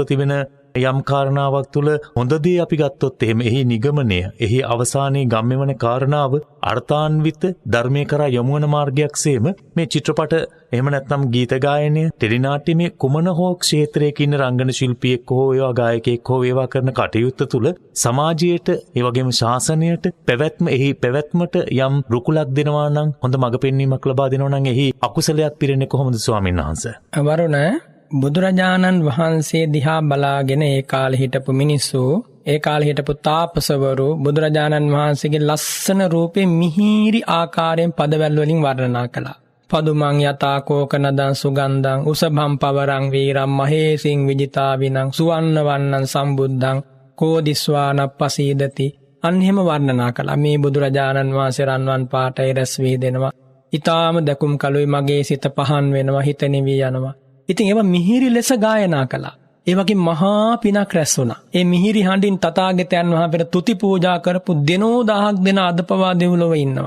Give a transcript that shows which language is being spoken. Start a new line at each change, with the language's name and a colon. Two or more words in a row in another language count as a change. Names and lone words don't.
Sinhala: තිබෙන යම් කාරණාවක් තුල හොඳ දේ අපි ගත්තොත් එහෙම එහි නිගමනය එහි අවසානයේ ගම්මෙවන කාරණාව අර්ථාන්විත ධර්මයේ කරා යොමු වන මාර්ගයක්සේම මේ චිත්‍රපට එහෙම නැත්නම් ගීත ගායනය ටෙලිනාට්‍යමේ කුමන හෝ ක්ෂේත්‍රයක ඉන්න රංගන ශිල්පියෙක් හෝ ඒවා ගායකයෙක් හෝ ඒවා කරන කටයුත්ත තුල සමාජයට ඒ වගේම ශාසනයට පැවැත්මට යම් රුකුලක් දෙනවා නම් හොඳ මඟ පෙන්වීමක් ලබා දෙනවා නම් එහි අකුසලයක් පිරෙන්නේ කොහොමද ස්වාමීන් වහන්සේ? වරුණ බුදුරජාණන් වහන්සේ දිහා බලාගෙන ඒ කාලේ හිටපු මිනිස්සු ඒ කාලේ හිටපු තාපසවරු බුදුරජාණන් වහන්සේගේ ලස්සන රූපේ මිහිරි ආකාරයෙන් පදවැල් වලින් වර්ණනා කළා.
Pali: පදුමං යතා කෝකනදං සුගන්ධං උසභම් පවරං වීරම් මහේසින් විජිතාවිනං සුවන්න වන්නං සම්බුද්ධං කෝදිස්වානප්පසීදති.
Sinhala: අන්හෙම වර්ණනා කළා. මේ බුදුරජාණන් වහන්සේ රන්වන් පාටයි රැස් වී දෙනවා. ඊටාම දකුම් කලුයි මගේ සිත පහන් වෙනවා, හිත නිවි යනවා. ඉතින් ඒවා මිහිරි ලෙස ගායනා කළා. ඒ වගේ මහා පිනක් රැස් වුණා. ඒ මිහිරි හඬින් තථාගතයන් වහන්සේ තුති පූජා කරපු දෙනෝ දහක් දෙන අදපවා දෙව්ලොව ඉන්නවා.